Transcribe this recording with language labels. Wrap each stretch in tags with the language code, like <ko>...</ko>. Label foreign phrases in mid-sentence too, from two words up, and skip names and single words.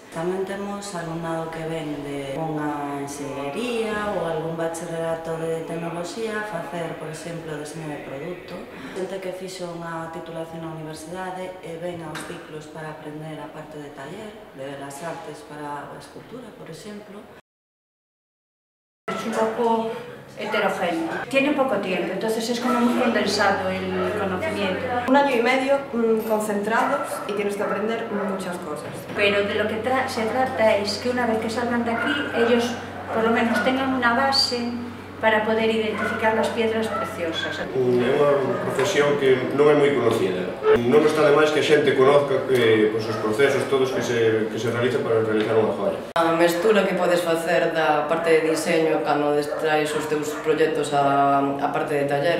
<gl>Tamén temos alumnado que ven de unha enxeñería ou algún bacharelato de tecnoloxía a facer, por exemplo, deseño de produto. Xente que fixo unha titulación na universidade e ven aos ciclos para aprender a parte de taller, de Belas Artes para a escultura, por exemplo.</gl> <es>Es un poco heterogéneo. Tiene poco tiempo, entonces es como muy condensado el conocimiento. 1 año y medio concentrados y tienes que aprender muchas cosas. Pero de lo que se trata es que una vez que salgan de aquí, ellos por lo menos tengan una base para poder identificar las piedras preciosas.</es> <gl>É unha profesión que non é moi conocida. Non está de máis que a xente conozca os procesos todos que se realizan para realizar unha joia. A mestura que podes facer da parte de diseño cando traes os teus proxectos a parte de taller.</gl>